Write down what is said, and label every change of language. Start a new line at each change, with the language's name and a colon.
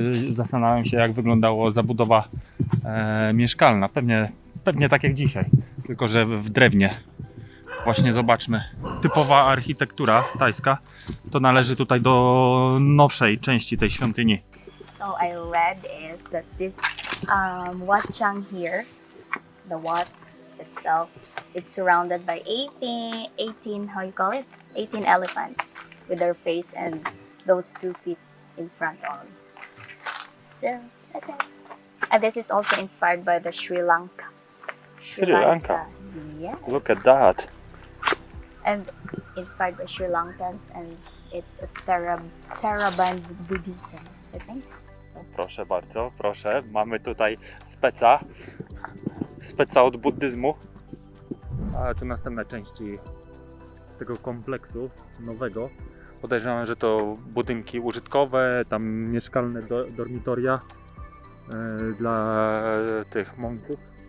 Polish: Zastanawiam się, jak wyglądała zabudowa mieszkalna. Pewnie tak jak dzisiaj, tylko że w drewnie. Właśnie zobaczmy. Typowa architektura tajska. To należy tutaj do nowszej części tej świątyni.
English: So I read it that this Wat Chang here, the Wat itself, it's surrounded by 18 how you call it? 18 elephants with their face and those 2 feet in front only. So that's it. And this is also inspired by the Sri Lanka. Sri Lanka. Yeah. Look at that. And inspired by Sri Lankans, and it's a Theravada Buddhism, I think.
Polish: Proszę bardzo, proszę. Mamy tutaj speca od buddyzmu. A tu następne części tego kompleksu nowego. Podejrzewam, że to budynki użytkowe, tam mieszkalne dormitoria dla tych monków.